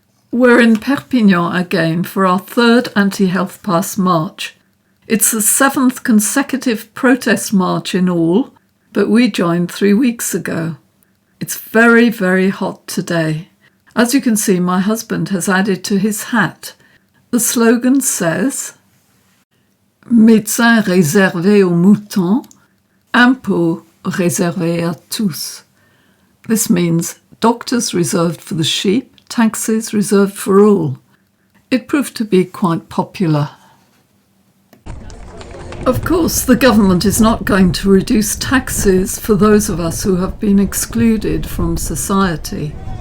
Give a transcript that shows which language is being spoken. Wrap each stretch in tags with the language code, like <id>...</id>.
<en>We're in Perpignan again for our third anti-health pass march. It's the 7th consecutive protest march in all, but we joined 3 weeks ago. It's very, very hot today. As you can see, my husband has added to his hat. The slogan says,</en> <fr>Médecins réservés aux moutons, impôts réservés à tous.</fr> <en>This means doctors reserved for the sheep, taxes reserved for all. It proved to be quite popular. Of course, the government is not going to reduce taxes for those of us who have been excluded from society.</en>